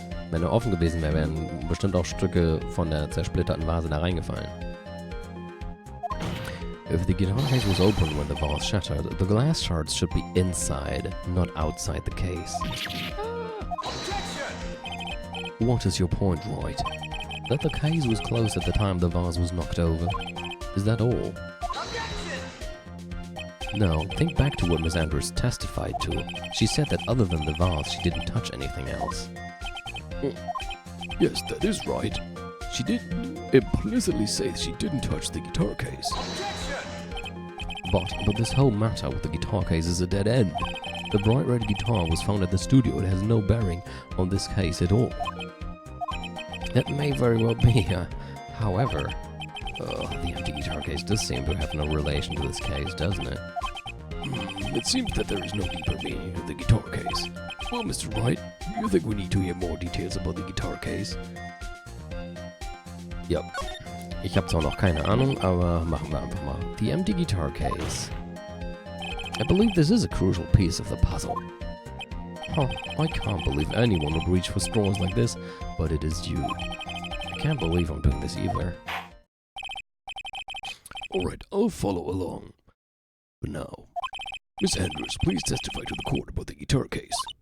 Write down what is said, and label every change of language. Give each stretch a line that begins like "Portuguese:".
German: Wenn er offen gewesen wäre, wären bestimmt auch Stücke von der zersplitterten Vase da reingefallen.
English: If the guitar case was open when the vase shattered, the glass shards should be inside, not outside the case. What is your point, Wright? That the case was closed at the time the vase was knocked over. Is that all? Now, think back to what Miss Andrews testified to. She said that other than the vase, she didn't touch anything else. Yes, that is right. She did implicitly say she didn't touch the guitar case. But this whole matter with the guitar case is a dead end. The bright red guitar was found at the studio. It has no bearing on this case at all. That may very well be, however, the empty guitar case does seem to have no relation to this case, doesn't it? It seems that there is no deeper meaning to the guitar case. Well, Mr. Wright, do you think we need to hear more details about the guitar case?
German: Ja. Ich habe zwar noch keine Ahnung, aber machen wir einfach mal.
English: The empty guitar case I believe this is a crucial piece of the puzzle. Huh, I can't believe anyone would reach for straws like this, but it is you. I can't believe I'm doing this either. Alright, I'll follow along. But now, Miss Andrews, please testify to the court about the guitar case.